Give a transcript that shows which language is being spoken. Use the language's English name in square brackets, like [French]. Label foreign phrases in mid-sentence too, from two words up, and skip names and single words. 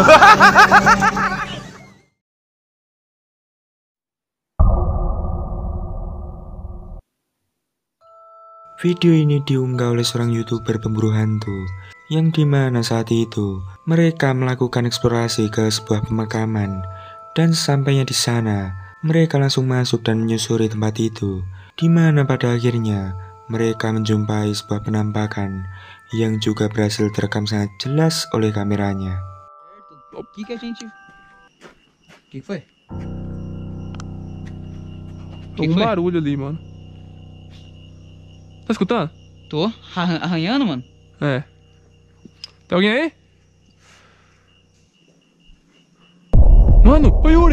[Indonesian] Video ini diunggah oleh seorang YouTuber pemburu hantu, yang dimana saat itu mereka melakukan eksplorasi ke sebuah pemakaman, dan sesampainya di sana mereka langsung masuk dan menyusuri tempat itu, dimana pada akhirnya mereka menjumpai sebuah penampakan yang juga berhasil terekam sangat jelas oleh kameranya. [Portuguese] O que a gente. O que foi? Tem um barulho ali, mano. Tá escutando? Tô arranhando, mano. É. Tem alguém aí? Mano, ô Yuri!